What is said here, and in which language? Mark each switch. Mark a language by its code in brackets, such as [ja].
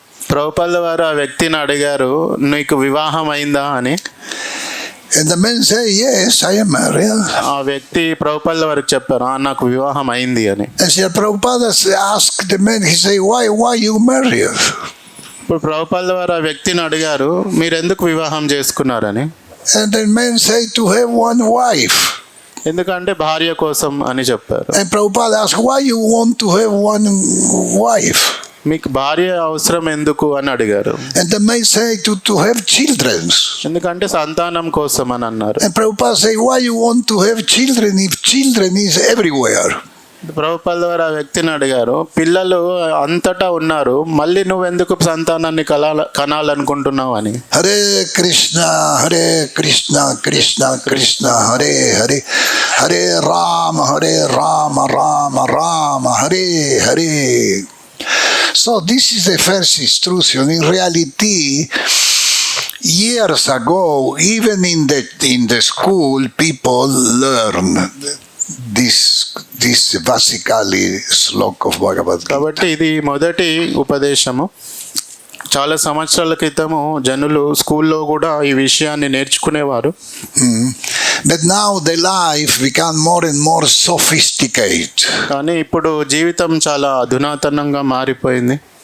[te] ప్రభుపాల వారు ఆ వ్యక్తిని అడిగారు, నీకు వివాహం అయిందా అని. [en] And the man said, yes, I am married. [te] ఆ వ్యక్తి ప్రభుపాల వారికి చెప్పారు, నాకు వివాహం అయింది అని. [en] And Srila Prabhupada asked the man, he said, why you married? [te] ఇప్పుడు ప్రభుపాల వారు ఆ వ్యక్తిని అడిగారు, మీరు ఎందుకు వివాహం చేసుకున్నారని. [en] And the man said, to have one wife. [te] ఎందుకంటే భార్య కోసం అని చెప్పారు. [en] And Prabhupada asked, why you want to have one wife? [te] మీకు భార్య అవసరం ఎందుకు అని అడిగారు. [en] And the man said, to have children. [te] ఎందుకంటే సంతానం కోసం అని అన్నారు. [en] And Prabhupada said, why you want to have children if children is everywhere? [te] ప్రభుపాల వారు ఆ వ్యక్తిని అడిగారు, పిల్లలు అంతటా ఉన్నారు, మళ్ళీ నువ్వెందుకు సంతానాన్ని కనాలనుకుంటున్నావు అని. [sa] Hare Krishna Krishna Krishna Hare Hare, Hare Ram Ram Ram Hare Hare. [en] So this is the first instruction. In reality, years ago, even in the school, people learn this basically slok of Bhagavad Gita. [te] కాబట్టి ఇది మొదటి ఉపదేశము. చాలా సంవత్సరాల క్రితము జనులు స్కూల్లో కూడా ఈ విషయాన్ని నేర్చుకునేవారు. [en] But now the life become more and more sophisticated. [te] కానీ ఇప్పుడు జీవితం చాలా అధునాతనంగా మారిపోయింది.